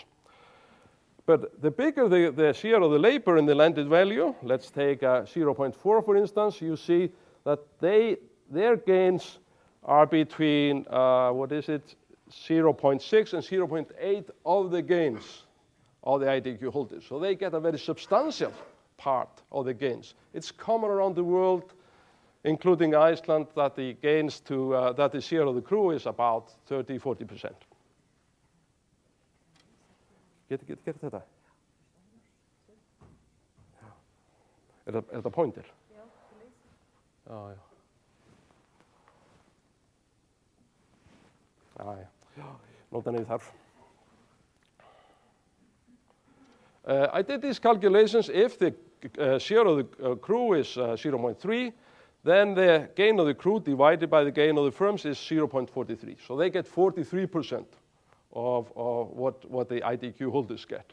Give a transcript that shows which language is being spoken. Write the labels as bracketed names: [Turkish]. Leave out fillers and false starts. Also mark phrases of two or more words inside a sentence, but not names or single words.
[English] But the bigger the share of the labor in the landed value, let's take 0.4 for instance, you see that their gains are between, 0.6 and 0.8 of the gains of the ITQ holders. So they get a very substantial part of the gains. It's common around the world, including Iceland, that the gains that the share of the crew is about 30-40%. [Icelandic] Get þetta? Þetta pointer? Já, þú leysir. Já. Já. Nota niður þarf. [English] I did these calculations. If the share of the crew is 0.3, then the gain of the crew divided by the gain of the firms is 0.43. So they get 43% of what the ITQ holders get.